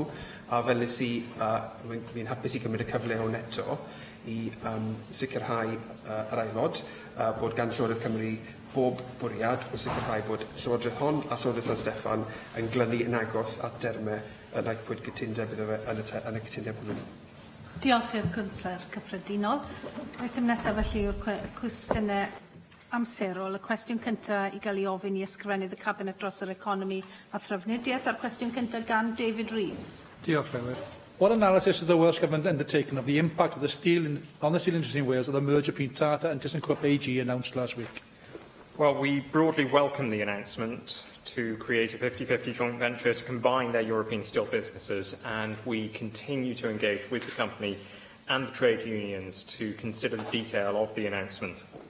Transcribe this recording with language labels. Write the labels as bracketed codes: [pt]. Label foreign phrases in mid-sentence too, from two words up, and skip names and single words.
[cy] A fel nes i, fi'n hapus i gymryd y cyfle hwn eto i sicrhau yr aelod bod gan Llywodraeth Cymru bob bwriad o sicrhau bod Llywodraeth hon a Llywodraeth San Steffan yn glynu yn agos at dermau y naeth pwyd cytundeb iddo fe yn y cytundeb hwnnw. Diolch i'r Cwnsler Cyffredinol. Eitem nesaf felly yw'r cwestiynau amserol. Y cwestiwn cyntaf i gael ei ofyn i ysgrifennydd y Cabinet dros yr economi a thrafnidiaeth. A'r cwestiwn cyntaf gan David Rees. Diolch, Llywydd. [en] What analysis has the Welsh Government undertaken of the impact of the on the steel industry in Wales of the merger between Tata and ThyssenKrupp AG announced last week? Well, we broadly welcome the announcement to create a 50-50 joint venture to combine their European steel businesses, and we continue to engage with the company and the trade unions to consider the detail of the announcement.